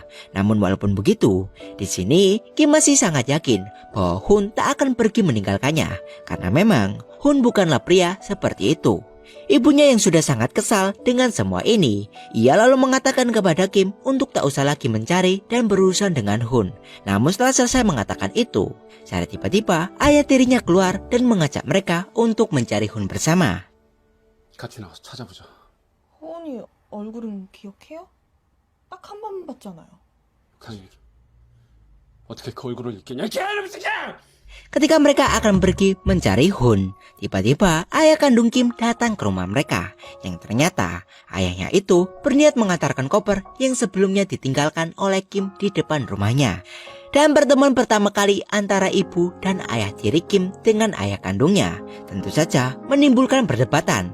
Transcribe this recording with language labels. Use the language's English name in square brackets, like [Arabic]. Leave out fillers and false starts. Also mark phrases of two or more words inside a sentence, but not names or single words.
[Indonesian] Namun walaupun begitu, di sini Kim masih sangat yakin bahwa Hun tak akan pergi meninggalkannya, karena memang Hun bukanlah pria seperti itu. Ibunya yang sudah sangat kesal dengan semua ini, ia lalu mengatakan kepada Kim untuk tak usah lagi mencari dan berurusan dengan Hun. Namun setelah selesai mengatakan itu, secara tiba-tiba ayah tirinya keluar dan mengajak mereka untuk mencari Hun bersama. [Korean] 같이 나가서 찾아보자. 호은이 얼굴은 기억해요? 딱 한 번 봤잖아요. 강희, 어떻게 그 얼굴을 잊겠냐? 이 개놈 새끼야! [Indonesian] Ketika mereka akan pergi mencari Hun, tiba-tiba ayah kandung Kim datang ke rumah mereka. Yang ternyata ayahnya itu berniat mengantarkan koper yang sebelumnya ditinggalkan oleh Kim di depan rumahnya. Dan pertemuan pertama kali antara ibu dan ayah tiri Kim dengan ayah kandungnya tentu saja menimbulkan perdebatan.